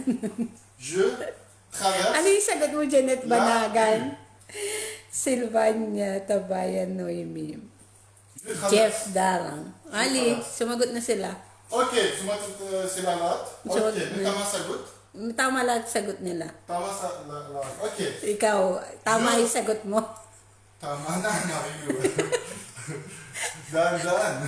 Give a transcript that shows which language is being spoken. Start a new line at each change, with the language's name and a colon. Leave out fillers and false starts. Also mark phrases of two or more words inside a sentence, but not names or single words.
French: Je traverse.
Filipino: Ano yung sagot mo, Jeanette La Banagan? Silvania, Tabayan, Noemi.
French: Je traverse.
Filipino: Jeff Darang. Ali, sumagot na sila. Ok, sumagot sila lahat. Sumagot Ok, may na. tama sagot. Tama lahat sagot nila. Tama sa lahat. Ok. Ikaw, tama yung sagot mo. Tama na, Mario. Dahan-dahan.